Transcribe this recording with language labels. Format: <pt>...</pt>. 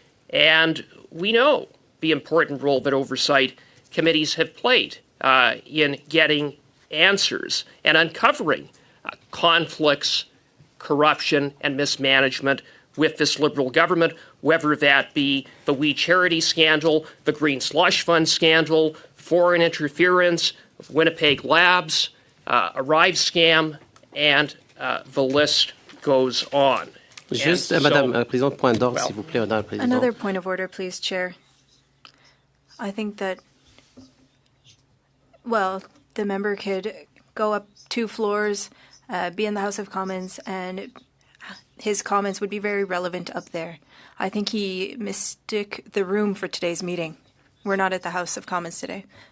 <en>And we know the important role that oversight committees have played in getting answers and uncovering conflicts, corruption, and mismanagement with this Liberal government, whether that be the We Charity scandal, the Green Slush Fund scandal, foreign interference, Winnipeg Labs, Arrive scam, and the list goes on.</en> <fr>Juste, Madame la Présidente, point d'ordre, s'il vous plaît, Madame la Présidente.</fr> <en>Another point of order, please, Chair. I think that, well, the member could go up 2 floors, be in the House of Commons, and his comments would be very relevant up there. I think he mistook the room for today's meeting. We're not at the House of Commons today.</en>